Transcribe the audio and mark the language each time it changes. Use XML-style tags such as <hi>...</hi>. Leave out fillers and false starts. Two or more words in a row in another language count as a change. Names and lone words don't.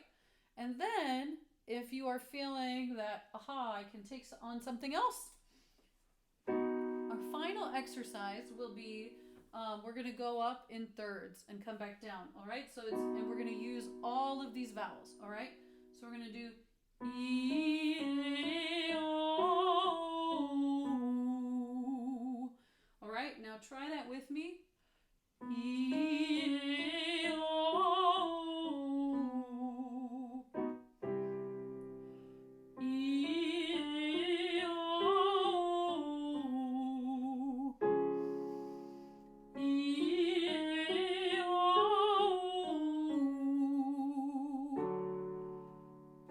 <en>And then if you are feeling that, I can take on something else, our final exercise will be we're going to go up in thirds and come back down. All right. And we're going to use all of these vowels. All right. So we're going to do E, O. All right. Now try that with me. E, O. E, O. E, O.</en>